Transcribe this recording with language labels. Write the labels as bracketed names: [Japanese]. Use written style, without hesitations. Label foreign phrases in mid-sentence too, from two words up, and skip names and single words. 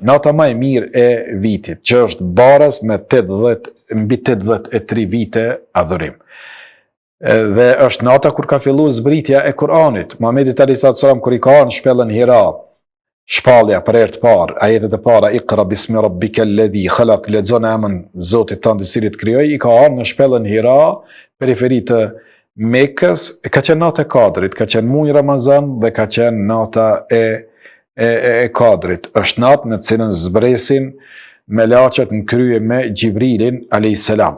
[Albanian] Nata më e mirë e vitit, që është baraz me mbi 83 vite adhurim. Dhe është nata kur ka fillu zbritja e Kur'anit. Muhamedi [Arabic] عليه السلام [Albanian] kur i ka në shpellën Hira, shpallja për herë të parë, ajetet e para, [Arabic] اقرأ باسم ربك الذي خلق, [Albanian] lexo në emrin Zotit tënd i cili krijoi, i ka ardhur në shpellën Hira, periferi të Mekës, ka qenë nata e Kadrit, ka qenë muaj Ramazan dhe ka qenë nata e Kadrit. Është natë në cilën zbresin melaqet në krye me Gjibrilin [Arabic] عليه السلام.